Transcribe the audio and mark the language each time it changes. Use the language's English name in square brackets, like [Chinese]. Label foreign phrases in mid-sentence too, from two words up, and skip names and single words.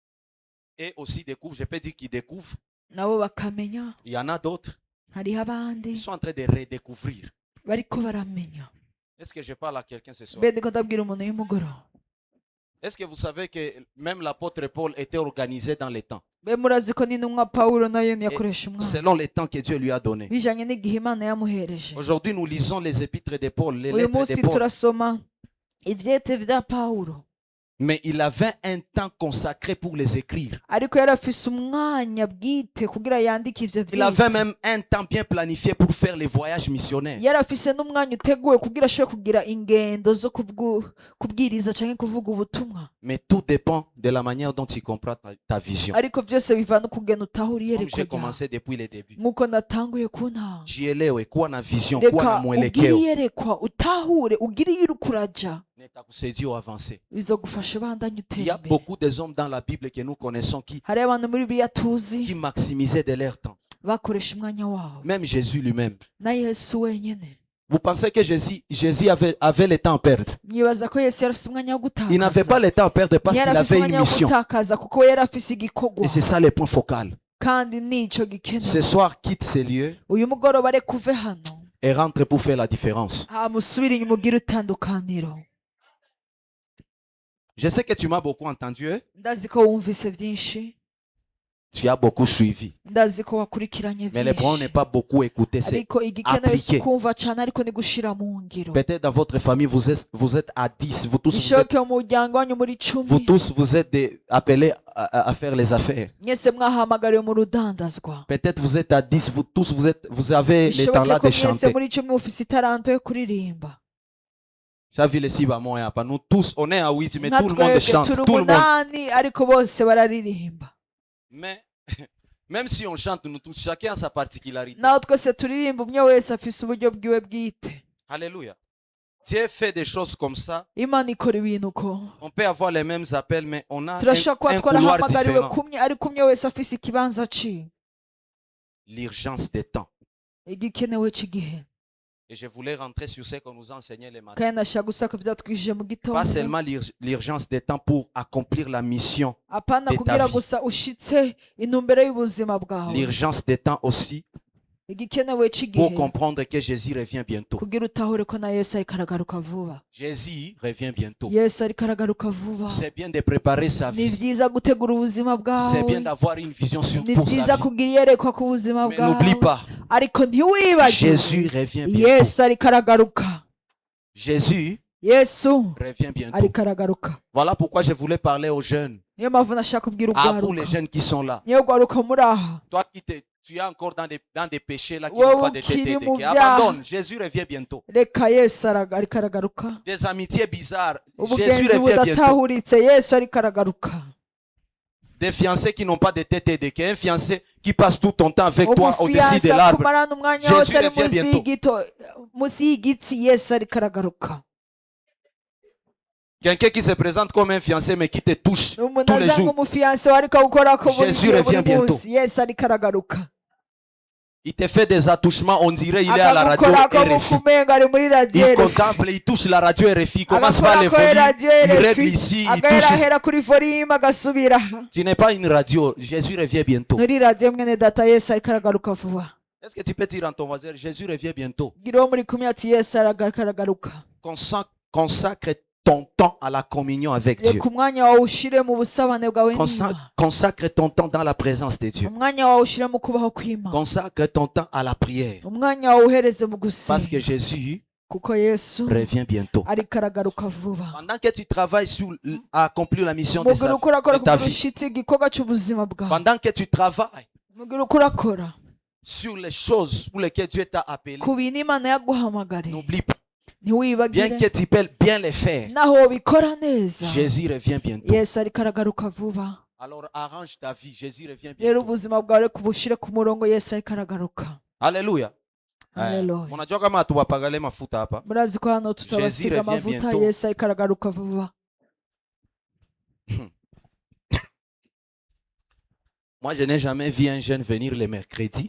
[French] et aussi découvrent, je peux dire qu'ils découvrent. [Rundi] nabo bakamenya [French] Il y en a d'autres [Rundi] hariho abandi [French] qui sont en train de redécouvrir. [Rundi] bariko baramenya [French] Est-ce que je parle à quelqu'un ce soir? [Rundi] mbe ndiko ndabwira umuntu y'umugoroba [French] Est-ce que vous savez que même l'apôtre Paul était organisé dans les temps, [Rundi] mbe murazi ko n'intumwa pawulo nayo ntiyakoresha umwanya [French] selon les temps que Dieu lui a donné? [Rundi] bijanye n'igihe imana yamuhereje [French] Aujourd'hui, nous lisons les épîtres de Paul, les [Rundi] uyu [French] lettres [Rundi] munsi [French] de Paul. [Rundi] turasoma ivyete vya pawulo [French] Mais il avait un temps consacré pour les écrire. [Rundi] ariko yari afise umwanya bwite kugira yandike ivyo [French] Il avait [Rundi] vyete [French] même un temps bien planifié pour faire les voyages missionnaires. [Rundi] yari afise n'umwanya uteguwe kugira ashobore kugira ingendo zo kubwiriza canke kuvuga ubutumwa [French] Mais tout dépend de la manière dont tu comprends ta vision. [Rundi] ariko vyose biva no kugenda utahura [French] Comme [Rundi] iyerekwa [French] j'ai [Rundi] ryawe [French] commencé depuis le début. [Rundi] nk'uko natanguye ku ntango [Swahili] Jielewe kuwa na vision, kuwa na [Rundi] reka ugire [Swahili] mwelekeo. [Rundi] iyerekwa utahure ugire iyo uriko uraja [Swahili] Nitakusaidia avancer. [Rundi] bizogufasha ubandanye [French] Il [Rundi] utera [French] y a [Rundi] imbere [French] beaucoup des hommes dans la Bible que nous connaissons qui [Rundi] hariho abantu muri bibiliya tuzi [French] maximisaient de leur temps. [Rundi] bakoresha umwanya wabo [French] Même Jésus lui-même. [Rundi] na yesu wenyine [French] Vous pensez que Jésus avait le temps à perdre? [Rundi] mwibaza ko yesu yari afise umwanya wo [French] Il n'avait pas [Rundi] gutakaza [French] le temps à perdre parce [Rundi] yari [French] qu'il [Rundi] afise [French] avait une [Rundi] umwanya wo [French] mission. [Rundi] gutakaza kuko we yari afise igikorwa [French] Et c'est ça le point focal. [Rundi] kandi nico [French] Ce [Rundi] gikenewe [French] soir, quitte ces lieux [Rundi] uyu mugoroba reka uve hano [French] et rentre pour faire la différence. [Rundi] hamusubire inyuma ugire itandukaniro [French] Je sais que tu m'as beaucoup entendu. Hein? [Rundi] ndazi ko wumvise byinshi [French] Tu as beaucoup suivi. [Rundi] ndazi ko wakurikiranye [French] Mais le problème n'est [Rundi] byinshi [French] pas beaucoup écouter, c'est [Rundi] ariko igikenewe si [French] appliquer. [Rundi] ukumva cyane ariko ni gushira mu ngiro [French] peut-être dans votre famille, vous êtes à 10, vous tous, [Rundi] bishoboke mu muryango wanyu muri cumi [French] vous êtes appelés à faire les affaires. [Rundi] mwese mwahamagariwe mu rudandazwa [French] Peut-être vous êtes à 10, vous tous, vous avez les temps [Rundi] bishoboke [French] là [Rundi] ko [French] de [Rundi] mwese [French] chanter. [Rundi] muri cumi mufise itaranto yo kuririmba [French] J'ai vu les Sibamon et Apa. Nous tous, on est à 8, mais [Rundi] nka [French] tout le monde [Rundi] twebwe [French] chante. [Rundi] turi [French] Tout le monde. [Rundi] umunani ariko bose bararirimba [French] Mais même si on chante, nous tous, chacun a sa particularité. [Rundi] naho twese turirimba umwe wese afise uburyo bwiwe bwite [French] Alléluia. Dieu fait des choses comme ça. [Rundi] imana ikora ibintu uko [French] On peut avoir les mêmes appels, mais on a [Rundi] turashobora kuba [French] un couloir [Rundi] twarahamagariwe [French] différent. [Rundi] kumwe ariko umwe wese afise ikibanza ciwe [French] L'urgence des temps. [Rundi] igikenewe cy'igihe [French] Et je voulais rentrer sur ce qu'on nous enseignait les matins. [Rundi] kandi nashaka gusaka vyatwigije mu [French] Pas [Rundi] gitondo [French] seulement l'urgence des temps pour accomplir la mission. [Rundi] apana [French] de ta [Rundi] kugira [French] vie. [Rundi] gusa ushitse intumbero y'ubuzima bwawe [French] L'urgence des temps aussi [Rundi] igikenewe [French] pour [Rundi] cy'igihe [French] comprendre que Jésus revient bientôt. [Rundi] kugira utahure ko na yesu ariko aragaruka vuba [French] Jésus revient bientôt. [Rundi] yesu ariko aragaruka vuba [French] C'est bien de préparer sa [Rundi] ni [French] vie. [Rundi] byiza gutegura ubuzima [French] C'est bien [Rundi] bwawe [French] d'avoir une vision [Rundi] ni [French] pour sa [Rundi] byiza [French] vie. [Rundi] kugira iyerekwa ku buzima [French] Mais n'oublie [Rundi] bwawe [French] pas, [Rundi] ariko ntiwibagirwe [French] Jésus revient bientôt. [Rundi] yesu ariko aragaruka [French] Jésus [Rundi] yesu [French] revient bientôt. [Rundi] ariko aragaruka [French] Voilà pourquoi je voulais parler aux jeunes. [Rundi] niyo mpamvu nashaka kubwira [French] À vous les [Rundi] urwaruka [French] jeunes qui sont là. [Rundi] niyo rwaruka muri aha [French] Toi tu es encore dans des péchés là qui Wow, n'ont pas de [Rundi] ukiri [French] tête. [Rundi] mu [French] Qui [Rundi] byaha. [French] abandonne. Jésus revient bientôt. [Rundi] reka yesu ariko aragaruka [French] Des amitiés bizarres. Jésus [Rundi] ubugenzi [French] revient bientôt. [Rundi] budatahuritse yesu ariko aragaruka [French] Des fiancés qui n'ont pas de tête et de cœur. Un fiancé qui passe tout ton temps avec toi au-dessus de [Rundi] umufiyanse [French] l'arbre. [Rundi] akumarana umwanya [French] Jésus [Rundi] wose ari [French] revient bientôt. [Rundi] munsi y'igiti yesu ariko aragaruka [French] Quelqu'un qui se présente comme un fiancé mais qui te touche [Rundi] umuntu [French] tous les [Rundi] aza [French] jours. [Rundi] nk'umufiyanse we ariko awukorako buri [French] Jésus [Rundi] gihe [French] revient [Rundi] buri [French] bientôt. [Rundi] munsi yesu ariko aragaruka [French] Il te fait des attouchements, on dirait il est à la radio [Rundi] akamukorako [French] RFI. [Rundi] mukumenga ari muri radiyo [French] Il [Rundi] RFI [French] contemple, il touche la radio RFI, il commence par les [Rundi] agakorako [French] volumes, [Rundi] radiyo [French] il règle [Rundi] RFI [French] ici, il [Rundi] agahera [French] touche. [Rundi] ahera kuri volume agasubira [French] Tu n'es pas une radio, Jésus revient bientôt. [Rundi] muri radiyo mwene data yesu ariko aragaruka vuba [French] Est-ce que tu peux dire à ton voisin, Jésus revient bientôt? [Rundi] gira uwo muri kumwe ati yesu ariko aragaruka [French] Consacre ton temps à la communion avec Dieu. [Rundi] reka umwanya wawe ushire mu busabane bwawe n'Imana [French] Consacre ton temps dans la présence de Dieu. [Rundi] umwanya wawe ushire mu kubaho kw'Imana [French] Consacre ton temps à la prière. [Rundi] umwanya wawe uhereze mu [French] Parce que [Rundi] gusenga [French] Jésus [Rundi] kuko yesu [French] revient bientôt. [Rundi] ariko aragaruka vuba. [French] Pendant que tu travailles à accomplir la mission de, [Rundi] Mugira uko urakora [French] de ta [Rundi] kugira [French] vie, [Rundi] ushitse igikorwa cy'ubuzima bwawe. [French] pendant que tu travailles [Rundi] Mugira uko urakora [French] sur les choses pour lesquelles Dieu t'a appelé, [Rundi] ku bintu Imana yaguhamagariye, [French] n'oublie pas, bien [Rundi] ntiwibagire [French] que tu peux bien les faire, [Rundi] naho bikora neza, [French] Jésus revient bientôt. [Rundi] yesu ariko aragaruka vuba. [French] Alors arrange ta vie, Jésus revient [Rundi] Rero [French] bientôt. [Rundi] ubuzima bwawe kubushire ku murongo, yesu ariko aragaruka. [French] Alléluia. [Rundi] Haleluya. [Swahili] Unajua kama hatuwapagale mafuta hapa. [Rundi] Murazi ko hano tutabasiga [French] revient [Rundi] amavuta, [French] bientôt. [Rundi] yesu ariko aragaruka vuba. [French] Moi, je n'ai jamais vu un jeune venir le mercredi